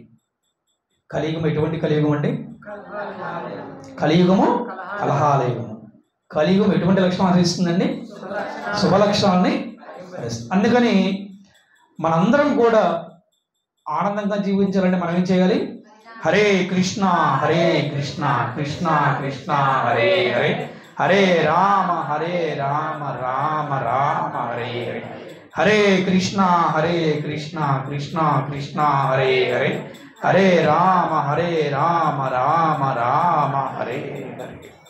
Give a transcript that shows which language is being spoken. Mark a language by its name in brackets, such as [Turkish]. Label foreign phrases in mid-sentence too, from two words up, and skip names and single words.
[Telugu] కలియుగం ఎటువంటి కలియుగం అండి? కలియుగము కలహాలయుగము. కలియుగం ఎటువంటి లక్షణం ఆచరిస్తుందండి? శుభ లక్షణాలని. అందుకని మనందరం కూడా ఆనందంగా జీవించాలంటే మనం ఏం చేయాలి? [Sanskrit] హరే కృష్ణ హరే కృష్ణ కృష్ణ కృష్ణ హరే హరే, హరే రామ రామ రామ హరే హరే, హరే కృష్ణ కృష్ణ కృష్ణ హరే హరే, హరే రామ రామ రామ హరే హరే.